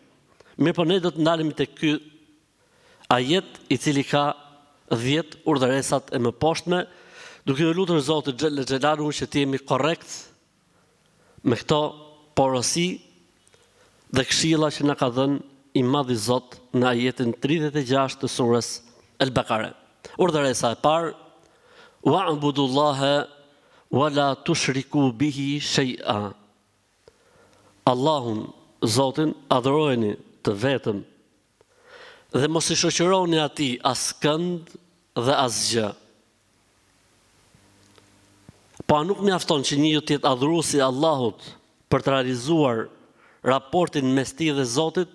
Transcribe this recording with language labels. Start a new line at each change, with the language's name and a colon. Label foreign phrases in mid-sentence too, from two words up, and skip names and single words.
Albanian: Mirë, po ne do të ndalemi tek ky ajet i cili ka 10 urdhëresat e mëposhtme, duke u lutur Zotit Xhella Xhelalu që të jemi korrekt me këto porosi dhe këshilla që na ka dhënë i madhi Zot në ajetin 36 të surës Al-Baqara. Urdhëresa e parë:
Arabic: واعبدوا الله ولا تشركوا به شيئا.
Albanian: Allahun, Zotin, adhurojeni të vetëm dhe mos i shoqëroni atij askënd dhe asgjë. Po a nuk mjafton që njeriu të jetë adhuruesi i Allahut për të realizuar raportin mes tij dhe Zotit?